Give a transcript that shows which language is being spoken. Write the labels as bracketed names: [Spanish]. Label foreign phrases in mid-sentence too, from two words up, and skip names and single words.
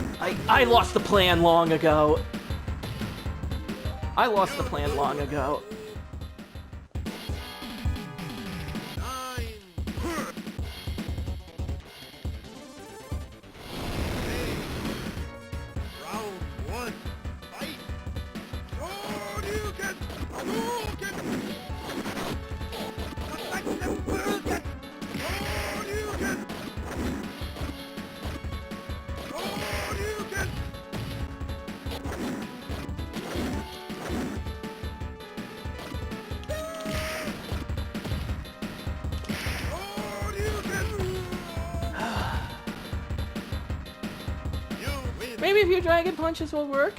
[English] I lost the plan long ago. I lost the plan long ago. 9. Round 1. Fight. Shoryuken. Hadouken. Shoryuken. Shoryuken. Maybe a few dragon punches will work.